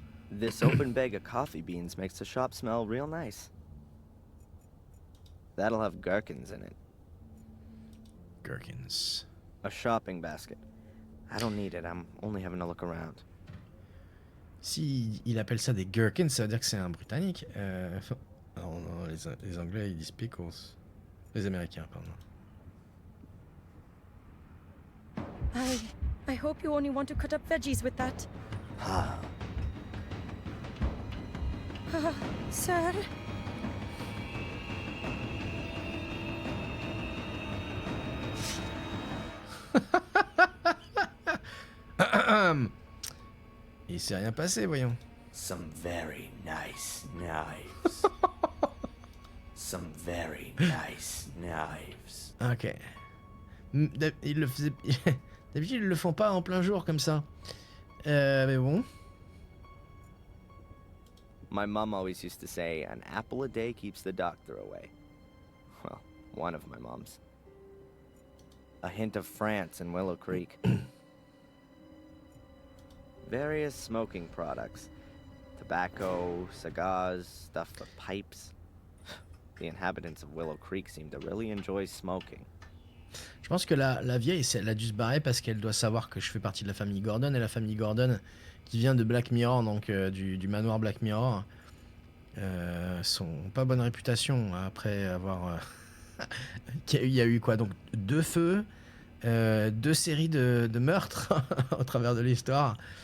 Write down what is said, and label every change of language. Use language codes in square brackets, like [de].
[en] This open bag of coffee beans makes the shop smell real nice. That'll have gherkins in it. Gherkins. A shopping basket. I don't need it, I'm only having a look around. [fr] Si il appelle ça des gherkins, ça veut dire que c'est un Britannique. Non, les Anglais ils disent pickles. Les Américains, pardon. [en] I hope you only want to cut up veggies with that. Sir? [fr] Il s'est rien passé, voyons. [en] Some very nice knives. Some very nice knives. [fr] Ok. Il le faisait... D'habitude, ils le font pas en plein jour comme ça. Mais bon. [en] My mom always used to say, an apple a day keeps the doctor away. Well, one of my moms. A hint of France and Willow Creek. Various smoking products. Tobacco, cigars, stuff for pipes. The inhabitants of Willow Creek seem to really enjoy smoking. [fr] Je pense que la vieille, elle a dû se barrer parce qu'elle doit savoir que je fais partie de la famille Gordon. Et la famille Gordon, qui vient de Black Mirror, donc du manoir Black Mirror, sont pas bonne réputation après avoir... Il y a eu quoi, donc 2 feux, 2 séries de meurtres au travers de l'histoire.